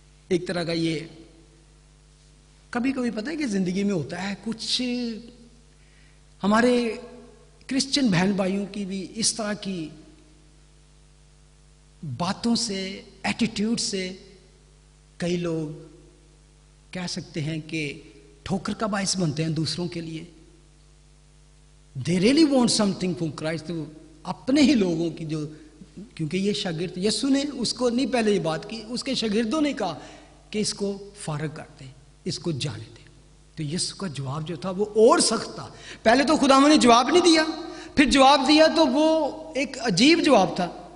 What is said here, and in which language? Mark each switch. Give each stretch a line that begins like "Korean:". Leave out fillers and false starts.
Urdu: ایک طرح کا یہ کبھی کبھی پتہ ہے کہ زندگی میں ہوتا ہے, کچھ ہمارے کرسچن بہن بھائیوں کی بھی اس طرح کی باتوں سے, ایٹیٹیوڈ سے کئی لوگ کہہ سکتے ہیں کہ ٹھوکر کا باعث بنتے ہیں دوسروں کے لیے.
English: دے really want something from Christ.
Urdu: تو اپنے ہی لوگوں کی جو, کیونکہ یہ شاگرد, یسوع نے اس کو نہیں پہلے یہ بات کی, اس کے شاگردوں نے کہا کہ اس کو فارغ کر دیں, اس کو جانے دیں. تو یسوع کا جواب جو تھا وہ اور سخت تھا. پہلے تو خداوند نے جواب نہیں دیا, پھر جواب دیا تو وہ ایک عجیب جواب تھا.